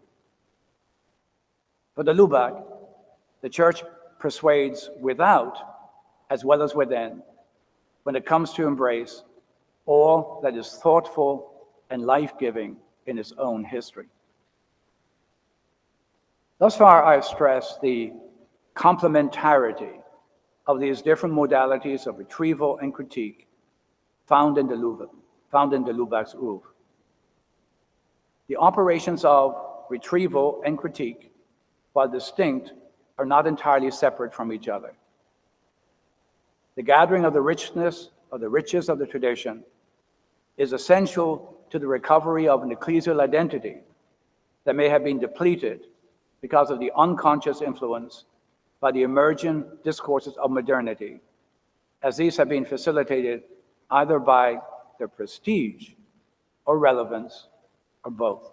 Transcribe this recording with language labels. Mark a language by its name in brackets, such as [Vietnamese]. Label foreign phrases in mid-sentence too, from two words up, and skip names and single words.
[English] For de Lubac, the Church persuades without as well as within when it comes to embrace all that is thoughtful and life-giving in its own history. Thus far, I've stressed the complementarity of these different modalities of retrieval and critique found in de Lubac's oeuvre. The operations of retrieval and critique, while distinct, are not entirely separate from each other. The gathering of the riches of the tradition is essential to the recovery of an ecclesial identity that may have been depleted because of the unconscious influence by the emerging discourses of modernity, as these have been facilitated either by their prestige or relevance or both.